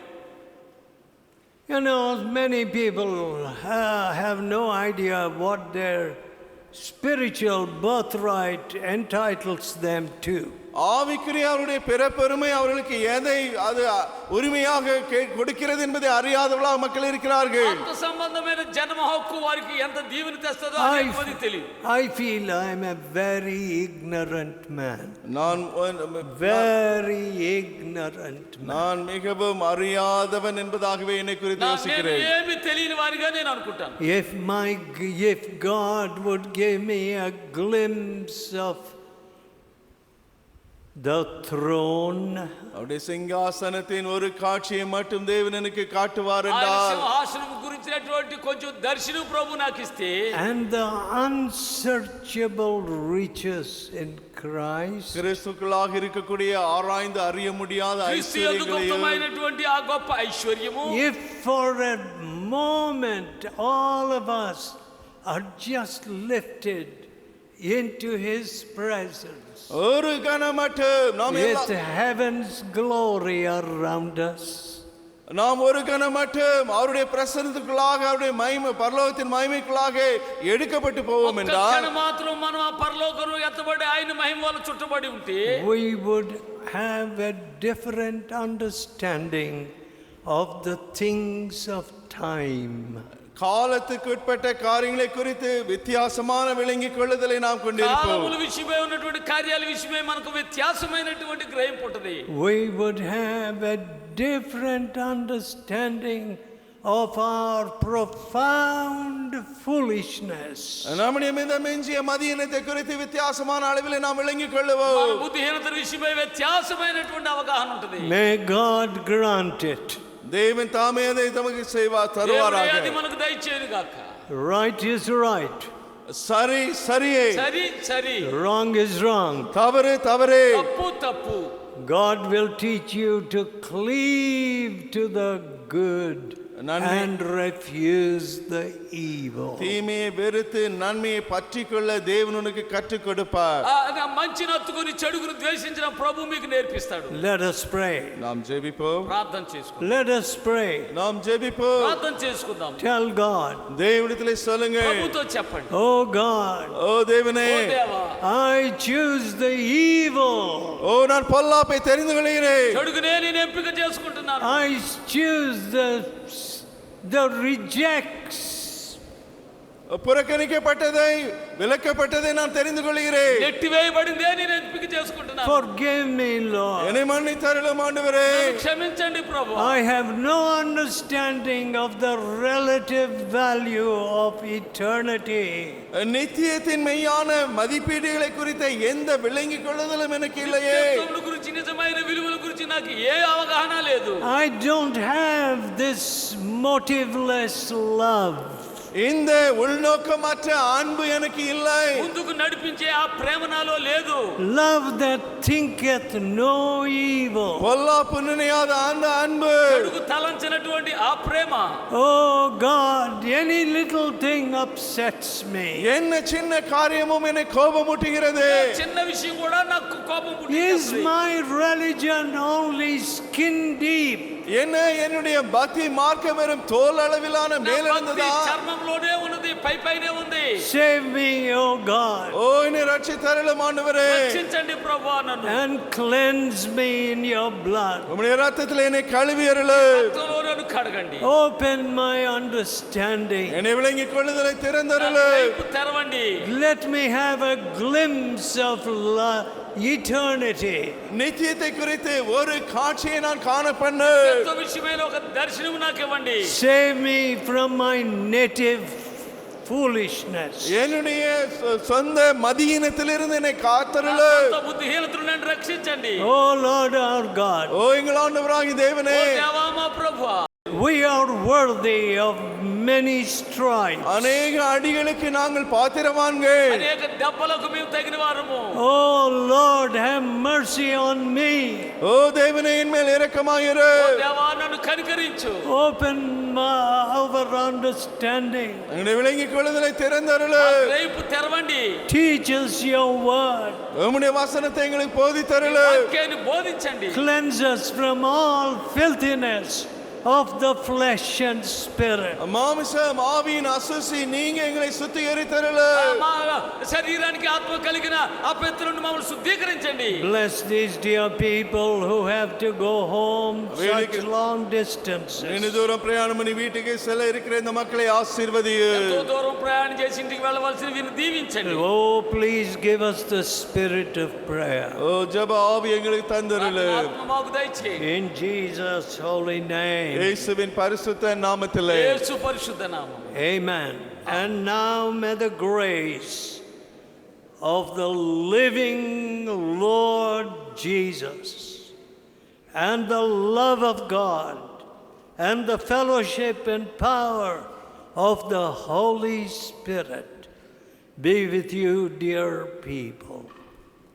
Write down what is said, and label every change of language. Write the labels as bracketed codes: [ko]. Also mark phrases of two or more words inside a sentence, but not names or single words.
[en] You know, many people have no idea what their spiritual birthright entitles them to. [ta] ஆவிக்குரிய அவருடைய பிறப்பெருமை அவர்களுக்கு எதை அது உரிமையாக கொடுக்கிறது என்பதை அறியாதவர்களாக மக்கள் இருக்கிறார்கள். [te] ఆత్మ సంబంధమైన జన్మ హక్కు వారికి ఎంత దీవెన తెస్తుందో అది తెలియదు. [en] I feel I am a very ignorant man. [ta] நான் மிகவும் அறியாதவன் என்பதாகவே என்னை குறித்து யோசிக்கிறேன். [te] ఏమీ తెలియని వారిగా నేను అనుకుంటాను. [en] If God would give me a glimpse of the throne, [ta] அவருடைய சிங்காசனத்தின் ஒரு காட்சியை மட்டும் தேவன் எனக்கு காட்டுவார் என்றால், [te] సింహాసనం గురించినటువంటి కొంచెం దర్శనం ప్రభు నాకు ఇస్తే, [en] and the unsearchable riches in Christ, [ta] கிறிஸ்துக்குள்ளாக இருக்கக்கூடிய ஆராய்ந்து அறிய முடியாத [te] ఐశ్వర్యమైనటువంటి ఆ గొప్ప ఐశ్వర్యము, [en] if for a moment all of us are just lifted into his presence [ta] ஒரு கணம் மட்டும் நாம் [en] with heaven's glory around us. [ta] நாம் ஒரு கணம் மட்டும் அவருடைய பிரசன்னத்துக்குள்ளாக அவருடைய மகிமை பரலோகத்தின் மகிமைக்குள்ளாக எடுக்கப்பட்டு போவோம் என்றால் [te] క్షణం మాత్రం మనం ఆ పరలోకము ఎత్తబడి ఆయన మహిమ వల్ల చుట్టబడి ఉంటే [en] we would have a different understanding of the things of time. [ta] காலத்துக்கு உட்பட்ட காரியங்களை குறித்து வித்தியாசமான விளங்கிக் கொள்ளுதலை நாம் கொண்டிருப்போம். [te] కాలముల విషయమై ఉన్నటువంటి కార్యాల విషయమై మనకు వ్యత్యాసమైనటువంటి గ్రహింపు ఉంటది. [en] We would have a different understanding of our profound foolishness. [ta] நம்முடைய மிதமிஞ்சிய மதியினத்தை குறித்து வித்தியாசமான அளவில் நாம் விளங்கிக் கொள்ளுவோம். [te] మన బుద్ధిహీనత విషయమై వ్యత్యాసమైనటువంటి అవగాహన ఉంటది. [en] May God grant it. [ta] தேவன் தாமே அதை நமக்கு செய்வார் தருவாராக. [te] అది మనకు దయచేయును గాక. [en] Right is right. [ta] சரி சரியே. [te] సరి సరి. [en] Wrong is wrong. [ta] தவறு தவறே. [te] తప్పు తప్పు. [en] God will teach you to cleave to the good and refuse the evil. [ta] தீமையை வெறுத்து நன்மையை பற்றிக்கொள்ள தேவன் உனக்கு கற்றுக் கொடுப்பார். [te] మంచిని హత్తుకొని చెడుగును ద్వేషించిన ప్రభు మీకు నేర్పిస్తాడు. [en] Let us pray. [ta] நாம் ஜெபிப்போம். [te] ప్రార్థన చేసుకుందాం. [en] Let us pray. [ta] நாம் ஜெபிப்போம். [te] ప్రార్థన చేసుకుందాం. [en] Tell God. [ta] தேவனிடத்திலே சொல்லுங்க. [te] ప్రభుతో చెప్పండి. [en] Oh God. [ta] ஓ தேவனே. [te] ఓ దేవా. [en] I choose the evil. [ta] ஓ நான் பொல்லாப்பை தெரிந்து கொள்கிறேன். [te] చెడుగునే నేను ఎంపిక చేసుకుంటున్నాను. [en] I choose the rejects. [ta] புறக்கணிக்கப்பட்டதை விலக்கப்பட்டதை நான் தெரிந்து கொள்கிறேன். [te] నెట్టివేయబడిందే నేను ఎంపిక చేసుకుంటున్నాను. [en] Forgive me, Lord. [ta] என்னை மன்னித்தருளும் ஆண்டவரே. [te] క్షమించండి ప్రభు. [en] I have no understanding of the relative value of eternity. [ta] நித்தியத்தின் மெய்யான மதிப்பீடுகளை குறித்த எந்த விளங்கிக் கொள்ளுதலும் எனக்கு இல்லையே. [te] నిత్యత్వముల గురించి నిజమైన విలువల గురించి నాకు ఏ అవగాహన లేదు. [en] I don't have this motiveless love. [ta] இந்த உள்நோக்கமற்ற அன்பு எனக்கு இல்லை. [te] ముందుకు నడిపించే ఆ ప్రేమ నాలో లేదు. [en] Love that thinketh no evil. [ta] பொல்லாப்பு நினையாத அந்த அன்பு. [te] చెడుకు తలంచినటువంటి ఆ ప్రేమ. [en] Oh God, any little thing upsets me. [ta] என்ன சின்ன காரியமும் என்னை கோபமூட்டுகிறது. [te] చిన్న విషయం కూడా నాకు కోపం [en] Is [te] పుట్టిస్తుంది. [en] my religion only skin deep? [ta] என்ன என்னுடைய பக்தி மார்க்கம் வெறும் தோல் அளவிலான [te] నా [ta] மேலிருந்ததா? [te] భక్తి చర్మంలోనే ఉన్నది, పై పైనే ఉంది. [en] Save me, oh God. [ta] ஓ என்னை ரட்சித்தருளும் ஆண்டவரே. [te] రక్షించండి ప్రభువా నన్ను. [en] And cleanse me in your blood. [ta] உம்முடைய இரத்தத்தில் என்னை கழுவி அருளு. [te] రక్తంలో నన్ను కడగండి. [en] Open my understanding. [ta] என்னை விளங்கிக் கொள்ளுதலை திறந்தருளு. [te] నా వైపు తెరవండి. [en] Let me have a glimpse of eternity. [ta] நித்தியத்தை குறித்து ஒரு காட்சியை நான் காண பண்ணு. [te] నిత్య విషయమైన ఒక దర్శనం నాకు ఇవ్వండి. [en] Save me from my native foolishness. [ta] என்னுடைய சொந்த மதியினத்திலிருந்து என்னை காத்தருளு. [te] సొంత బుద్ధిహీనతను నన్ను రక్షించండి. [en] Oh Lord our God. [ta] ஓ எங்கள் ஆண்டவராகிய தேவனே. [te] ఓ దేవా మా ప్రభువా. [en] We are worthy of many stripes. [ta] அநேக அடிகளுக்கு நாங்கள் பாத்திரவான்கள். [te] అనేక దెబ్బలకు మేము తగిన వారము. [en] Oh Lord, have mercy on me. [ta] ஓ தேவனே என் மேல் இரக்கமாயிரு. [te] ఓ దేవా నన్ను కనికరించు. [en] Open our understanding. [ta] எங்களை விளங்கிக் கொள்ளுதலை திறந்தருளு. [te] వైపు తెరవండి. [en] Teach us your word. [ta] உம்முடைய வசனத்தை எங்களுக்கு போதித்தருளு. [te] వాక్యాన్ని బోధించండి. [en] Cleanse us from all filthiness of the flesh and spirit. [ta] மாமிசம் ஆவியின் அசுசி நீங்க எங்களை சுத்திகரித்தருளு. [te] మా శరీరానికి ఆత్మ కలిగిన అపవిత్రులను మమ్మల్ని శుద్ధీకరించండి. [en] Bless these dear people who have to go home such long distances. [ta] நீண்ட தூரம் பிரயாணம் பண்ணி வீட்டுக்கு செல்ல இருக்கிற இந்த மக்களை ஆசீர்வதியு. [te] ఎంతో దూరం ప్రయాణం చేసి ఇంటికి వెళ్ళవలసిన వీరిని దీవించండి. [en] Oh, please give us the spirit of prayer. [ta] ஓ ஜெப ஆவி எங்களுக்கு தந்தருளு. [te] ఆత్మ మాకు దయచేయండి. [en] In Jesus' holy name. [ta] இயேசுவின் பரிசுத்த நாமத்திலே. [te] యేసు పరిశుద్ధ నామం. [en] Amen. And now may the grace of the living Lord Jesus and the love of God and the fellowship and power of the Holy Spirit be with you, dear people.